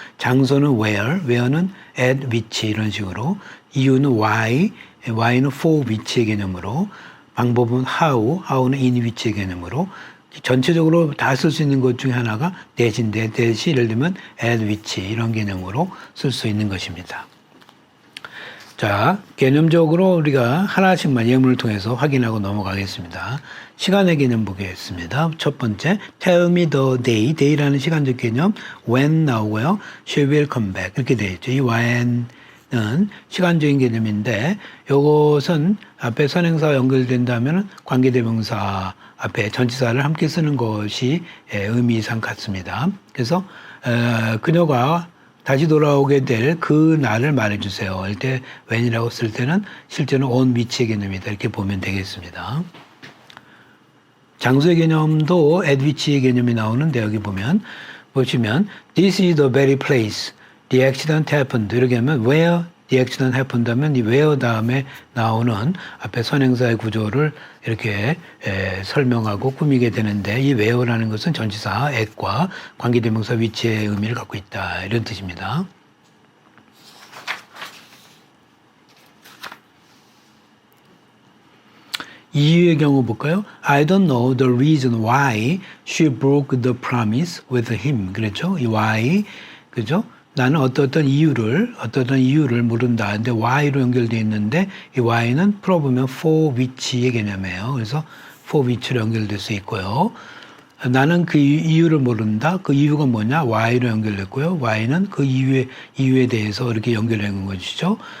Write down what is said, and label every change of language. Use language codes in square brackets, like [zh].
[ko] 장소는 where는 at which 이런 식으로 이유는 why는 for which의 개념으로 방법은 how는 in which의 개념으로 전체적으로 다 쓸 수 있는 것 중에 하나가 that인데 that이 예를 들면 at which 이런 개념으로 쓸 수 있는 것입니다. 자, 개념적으로 우리가 하나씩만 예문을 통해서 확인하고 넘어가겠습니다. 시간의 개념 보겠습니다. 첫 번째, [en] tell me the day. [ko] day라는 시간적 개념, when 나오고요. [en] she will come back. [ko] 이렇게 되어 있죠. 이 when은 시간적인 개념인데 이것은 앞에 선행사와 연결된다면 관계대명사 앞에 전치사를 함께 쓰는 것이 의미상 같습니다. 그래서 그녀가 다시 돌아오게 될 그 날을 말해주세요. 할 때 when이라고 쓸 때는 실제는 on which의 개념이다. 이렇게 보면 되겠습니다. 장소의 개념도 [en] at which의 [ko] 개념이 나오는데 여기 보시면 [en] this is the very place the accident happened. [ko] 이렇게 하면 where the accident happened 하면 이 where 다음에 나오는 앞에 선행사의 구조를 이렇게 설명하고 꾸미게 되는데 이 where라는 것은 전치사 at과 관계대명사 which의 의미를 갖고 있다. 이런 뜻입니다. 이유의 경우 볼까요? [en] I don't know the reason why she broke the promise with him. [ko] 그렇죠? 이 why, 그죠? 나는 어떤 이유를 모른다. 근데 why로 연결되어 있는데 이 why는 풀어보면 for which의 개념이에요. 그래서 for which로 연결될 수 있고요. 나는 그 이유를 모른다. 그 이유가 뭐냐? why로 연결됐고요. why는 그 이유에 대해서 이렇게 연결된 것이죠.